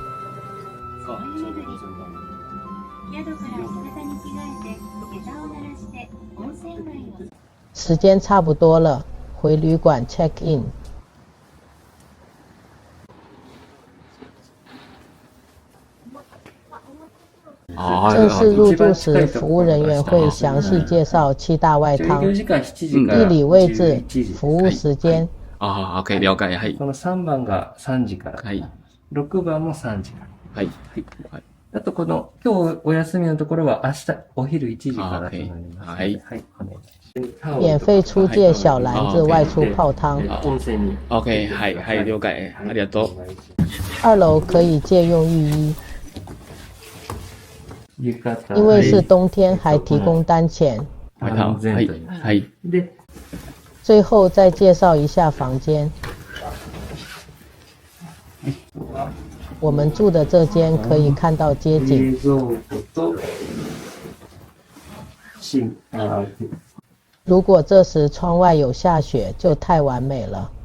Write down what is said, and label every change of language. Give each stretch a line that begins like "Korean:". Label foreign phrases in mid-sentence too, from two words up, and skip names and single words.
Chinese: 时间差不多了，回旅馆
English: check in。
Chinese: 正式入住时，服务人员会详细介绍7大外汤、地理位置、服务时间、
Japanese: ああ、OK、了解。はい。その3番が3時から。はい。 6番も3時から。はい。はい。あとこの、今日お休みのところは明日お昼1時からとなります。はい。はい。お願いします。
Chinese: 免费出借小篮子外出泡汤。
Japanese: OK、はい、はい、了解。ありがとう。
Chinese: 2 楼可以借用浴衣，因为是冬天，还提供单钱。外套。はい。はい。最后再介绍一下房间。我们住的这间可以看到街景。如果这时窗外有下雪，就太完美了。